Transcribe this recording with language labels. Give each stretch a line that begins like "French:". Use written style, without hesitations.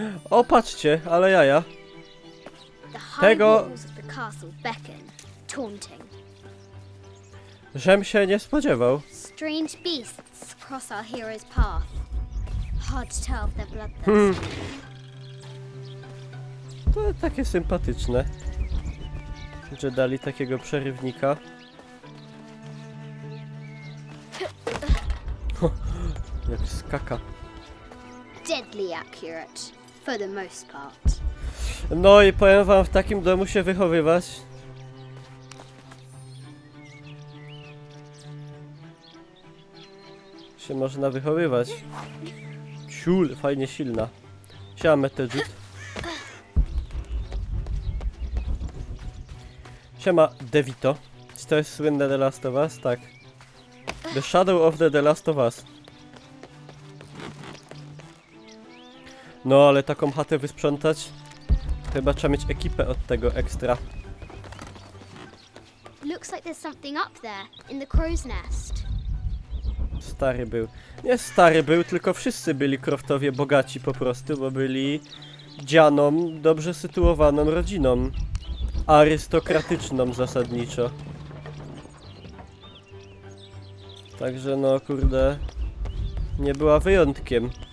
Polish: O, patrzcie, ale jaja.
English: The high
Polish: Tego-
English: walls of the castle beckon, taunting.
Polish: Żem się nie spodziewał.
English: Strange beasts cross our hero's path. Hard to tell if they're bloodthirsty.
Polish: To takie sympatyczne, że dali takiego przerywnika. Jak skaka.
English: Deadly accurate, for the most part.
Polish: No i powiem wam, w takim domu się wychowywać. Się można wychowywać. Ciul, fajnie silna. Siema Metejut. Siema Devito. Czy to jest słynne The Last of Us? Tak.
English: The Shadow of the Last of Us.
Polish: No, ale taką chatę wysprzątać, chyba trzeba mieć ekipę od tego ekstra.
English: Looks like there's something up there, in the crow's nest.
Polish: Stary był. Nie stary był, tylko wszyscy byli Croftowie bogaci po prostu, bo byli dzianą, dobrze sytuowaną rodziną. Arystokratyczną zasadniczo. Także no kurde, nie była wyjątkiem.